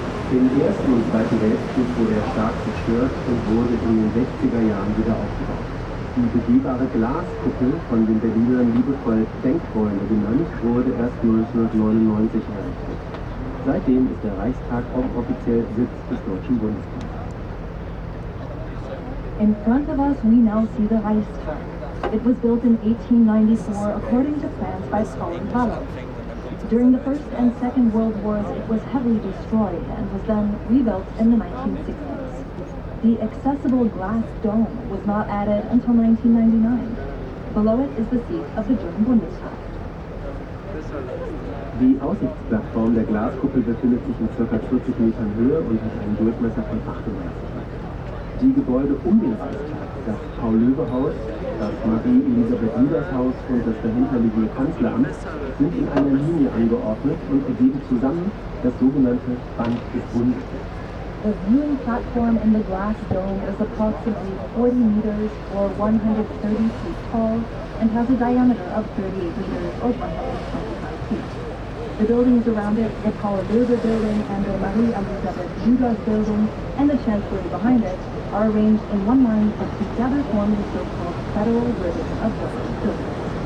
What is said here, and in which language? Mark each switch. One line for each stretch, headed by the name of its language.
German: Im Ersten und Zweiten Weltkrieg wurde er stark zerstört und wurde in den 60er Jahren wieder aufgebaut. Die begehbare Glaskuppel, von den Berlinern liebevoll Denkräume genannt, wurde erst 1999 errichtet. Seitdem ist der Reichstag auch offiziell Sitz des Deutschen Bundestags.
English: In front of us, we now see the Reichstag. It was built in 1894 according to plans by Paul Wallow. During the First and Second World Wars, it was heavily destroyed and was then rebuilt in the 1960s. The accessible glass dome was not added until 1999. Below it is the seat of the German Bundestag.
German: Die Aussichtsplattform der Glaskuppel befindet sich in ca. 40 Metern Höhe und hat einen Durchmesser von 38 Metern. Die Gebäude um den Reichstag, das Paul-Löbe-Haus, das Marie-Elisabeth-Lüders-Haus und das dahinterliegende Kanzleramt sind in einer Linie angeordnet und ergeben zusammen das sogenannte Band des Bundes.
English: The viewing platform in the glass dome is approximately 40 meters or 130 feet tall and has a diameter of 38 meters or 125 feet. The buildings around it, the Paul Bürger building and the Marie Elisabeth Judas building and the Chancellery behind it, are arranged in one line and together form the so-called Federal Ribbon of buildings.